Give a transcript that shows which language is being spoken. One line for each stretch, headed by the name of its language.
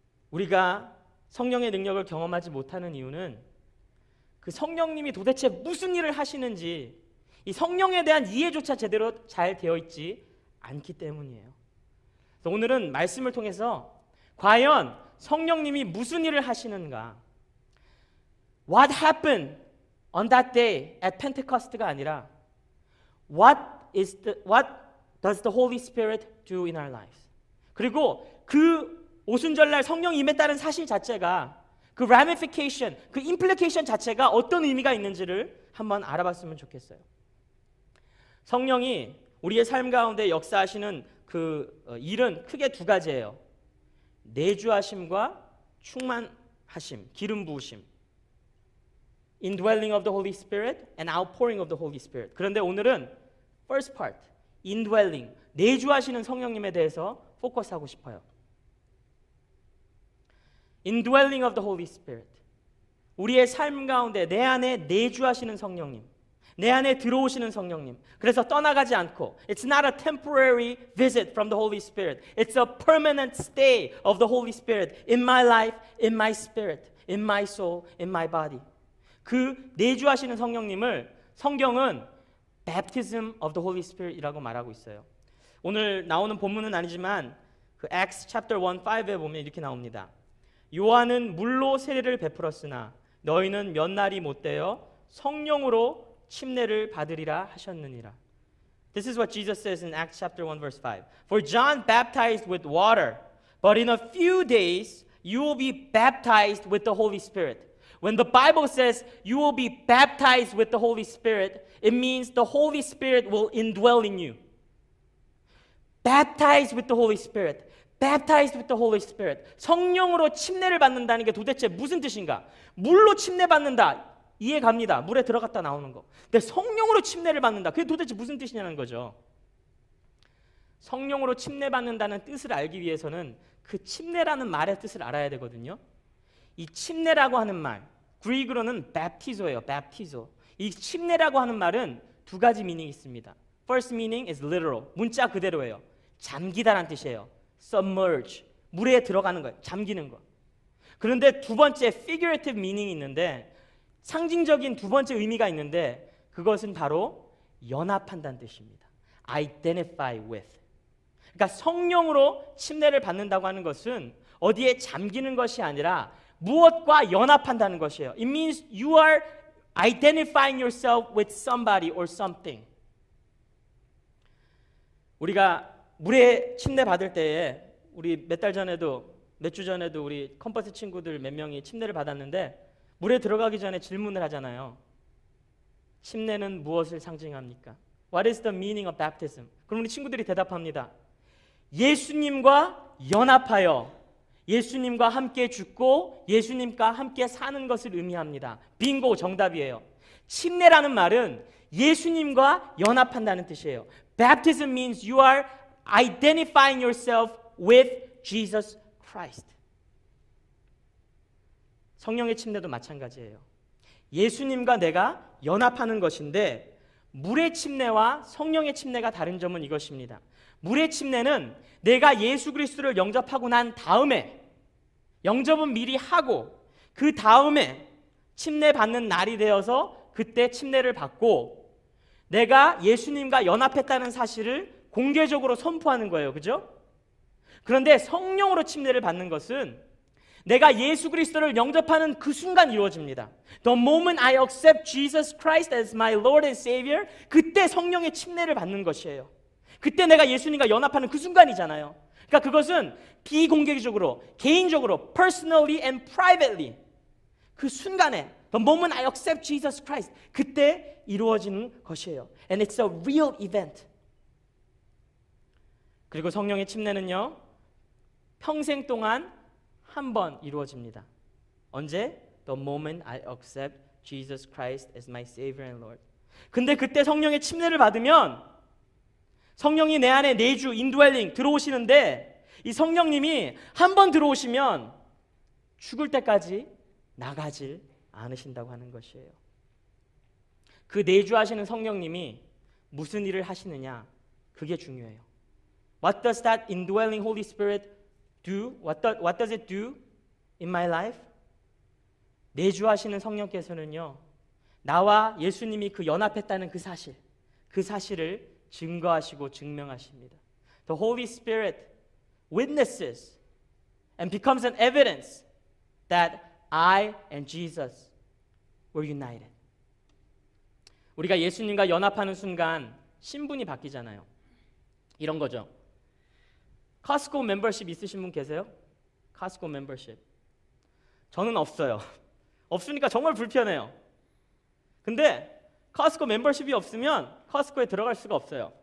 Korean: 우리가 성령의 능력을 경험하지 못하는 이유는 그 성령님이 도대체 무슨 일을 하시는지 이 성령에 대한 이해조차 제대로 잘 되어 있지 않기 때문이에요. 그래서 오늘은 말씀을 통해서 과연 성령님이 무슨 일을 하시는가,
English: What happened on that day at Pentecost
Korean: 가 아니라
English: What does the Holy Spirit do in our lives?
Korean: 그리고 그 오순절날 성령이 임했다는 사실 자체가 그 ramification, 그 implication 자체가 어떤 의미가 있는지를 한번 알아봤으면 좋겠어요. 성령이 우리의 삶 가운데 역사하시는 그 일은 크게 두 가지예요. 내주하심과 충만하심, 기름 부으심.
English: Indwelling of the Holy Spirit and outpouring of the Holy Spirit.
Korean: 그런데 오늘은
English: first part,
Korean: indwelling, 내주하시는 성령님에 대해서 포커스하고 싶어요.
English: Indwelling of the Holy Spirit.
Korean: 우리의 삶 가운데 내 안에 내주하시는 성령님, 내 안에 들어오시는 성령님. 그래서 떠나가지 않고
English: It's not a temporary visit from the Holy Spirit. It's a permanent stay of the Holy Spirit in my life, in my spirit, in my soul, in my body.
Korean: 그 내주하시는 성령님을 성경은
English: Baptism of the Holy Spirit
Korean: 이라고 말하고 있어요. 오늘 나오는 본문은 아니지만 그
English: Acts chapter 1:5
Korean: 에 보면 이렇게 나옵니다. 요한은 물로 세례를 베풀었으나 너희는 몇 날이 못되어 성령으로 침례를 받으리라 하셨느니라.
English: This is what Jesus says in Acts chapter 1 verse 5. For John baptized with water, but in a few days you will be baptized with the Holy Spirit. When the Bible says you will be baptized with the Holy Spirit, it means the Holy Spirit will indwell in you. Baptized with the Holy Spirit. Baptized with the Holy Spirit.
Korean: 성령으로 침례를 받는다는 게 도대체 무슨 뜻인가? 물로 침례 받는다. 이해 갑니다. 물에 들어갔다 나오는 거. 근데 성령으로 침례를 받는다. 그게 도대체 무슨 뜻이냐는 거죠. 성령으로 침례 받는다는 뜻을 알기 위해서는 그 침례라는 말의 뜻을 알아야 되거든요. 이 침례라고 하는 말, 그리그로는 baptizo예요.
Greek: baptizo.
Korean: 이 침례라고 하는 말은 두 가지 미닝이 있습니다.
English: First meaning is literal.
Korean: 문자 그대로예요. 잠기다란 뜻이에요. submerge. 물에 들어가는 거예요. 잠기는 거. 그런데 두 번째
English: figurative meaning
Korean: 이 있는데 상징적인 두 번째 의미가 있는데 그것은 바로 연합한다는 뜻입니다.
English: identify with.
Korean: 그러니까 성령으로 침례를 받는다고 하는 것은 어디에 잠기는 것이 아니라 무엇과 연합한다는 것이에요.
English: It means you are identifying yourself with somebody or something.
Korean: 우리가 물에 침례 받을 때에 우리 몇 주 전에도 우리 컴퍼스 친구들 몇 명이 침례를 받았는데 물에 들어가기 전에 질문을 하잖아요. 침례는 무엇을 상징합니까?
English: What is the meaning of baptism?
Korean: 그럼 우리 친구들이 대답합니다. 예수님과 연합하여 예수님과 함께 죽고 예수님과 함께 사는 것을 의미합니다. 빙고, 정답이에요. 침례라는 말은 예수님과 연합한다는 뜻이에요.
English: Baptism means you are identifying yourself with Jesus Christ.
Korean: 성령의 침례도 마찬가지예요. 예수님과 내가 연합하는 것인데 물의 침례와 성령의 침례가 다른 점은 이것입니다. 물의 침례는 내가 예수 그리스도를 영접하고 난 다음에 영접은 미리 하고 그 다음에 침례 받는 날이 되어서 그때 침례를 받고 내가 예수님과 연합했다는 사실을 공개적으로 선포하는 거예요. 그죠? 그런데 성령으로 침례를 받는 것은 내가 예수 그리스도를 영접하는 그 순간 이루어집니다.
English: The moment I accept Jesus Christ as my Lord and Savior,
Korean: 그때 성령의 침례를 받는 것이에요. 그때 내가 예수님과 연합하는 그 순간이잖아요. 그러니까 그것은 비공개적으로, 개인적으로,
English: personally and privately
Korean: 그 순간에
English: The moment I accept Jesus Christ,
Korean: 그때 이루어지는 것이에요.
English: And it's a real event.
Korean: 그리고 성령의 침례는요, 평생 동안 한 번 이루어집니다. 언제?
English: The moment I accept Jesus Christ as my Savior and Lord.
Korean: 근데 그때 성령의 침례를 받으면 성령이 내 안에 내주, 인드웰링 들어오시는데 이 성령님이 한 번 들어오시면 죽을 때까지 나가질 않으신다고 하는 것이에요. 그 내주하시는 성령님이 무슨 일을 하시느냐, 그게 중요해요.
English: What does that indwelling Holy Spirit do? What does it do in my life?
Korean: 내주하시는 성령께서는요, 나와 예수님이 그 연합했다는 그 사실을 증거하시고 증명하십니다.
English: The Holy Spirit witnesses and becomes an evidence that I and Jesus were united.
Korean: 우리가 예수님과 연합하는 순간 신분이 바뀌잖아요. 이런 거죠. 카스코 멤버십 있으신 분 계세요? 카스코 멤버십. 저는 없어요. 없으니까 정말 불편해요. 근데 카스코 멤버십이 없으면 카스코에 들어갈 수가 없어요.